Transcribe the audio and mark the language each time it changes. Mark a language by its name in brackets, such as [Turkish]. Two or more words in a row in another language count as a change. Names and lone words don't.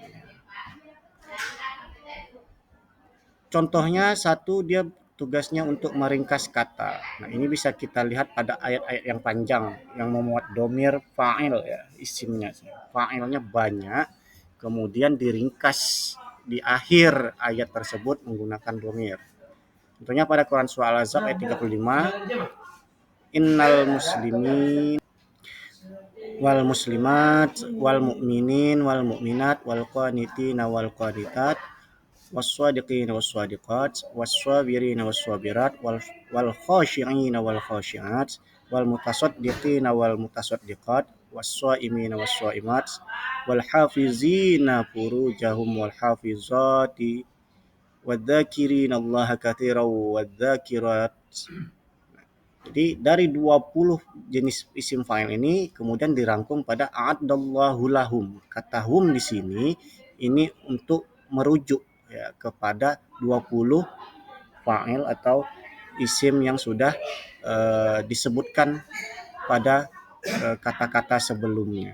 [Indonesian] Contohnya satu, dia tugasnya untuk meringkas kata. Nah, ini bisa kita lihat pada ayat-ayat yang panjang yang memuat [Arabic] ضمير فاعل [Indonesian] ya, isimnya. Fa'ilnya banyak, kemudian diringkas di akhir ayat tersebut menggunakan domir. Contohnya pada Quran surah Al-Ahzab ayat 35, [Arabic] إن المسلمين وال مسلمات والمؤمنين والمؤمنات والقانتين والقانتات والصادقين والصادقات والصابرين والصابرات والخاشعين والخاشعات والمتصدقين والمتصدقات والصائمين والصائمات والحافظين فروجهم والحافظات والذاكرين الله كثيرا والذاكرات. [Indonesian] Jadi dari 20 jenis isim fa'il ini kemudian dirangkum pada [Arabic] أعد الله لهم. [Indonesian] Kata hum di sini ini untuk merujuk ya kepada 20 fa'il atau isim yang sudah disebutkan pada kata-kata sebelumnya.